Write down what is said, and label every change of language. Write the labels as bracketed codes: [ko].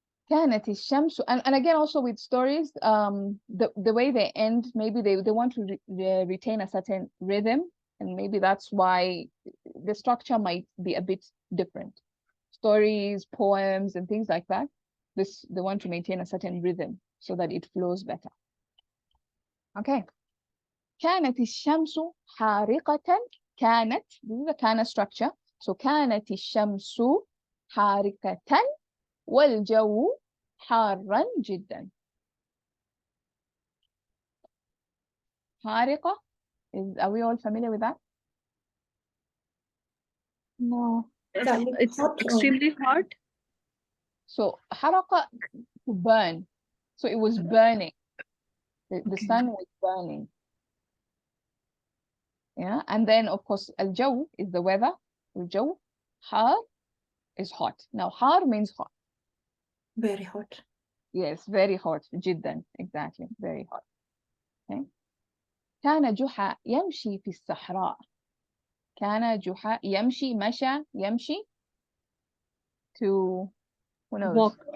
[ar] كانت الشمس, [en] and again also with stories, the way they end, maybe they want to retain a certain rhythm, and maybe that's why the structure might be a bit different. Stories, poems, and things like that, they want to maintain a certain rhythm so that it flows better. [ar] Okay. كانت الشمس حارقة. [en] كانت, this is the كان structure. [ar] So كانت الشمس حارقة والجو حارا جدا. [en] حارقة, are we all familiar with that? No. It's hot or- extremely hot. So حرقة, to burn. So it was burning. The sun was burning. Yeah, and then of course الجو is the weather. الجو, حار is hot. Now حار means hot. Very hot. Yes, very hot. جدا, exactly, very hot. [ar] Okay. كان جحا يمشي في الصحراء. كان جحا يمشي, مشى, يمشي, [en] to, who knows?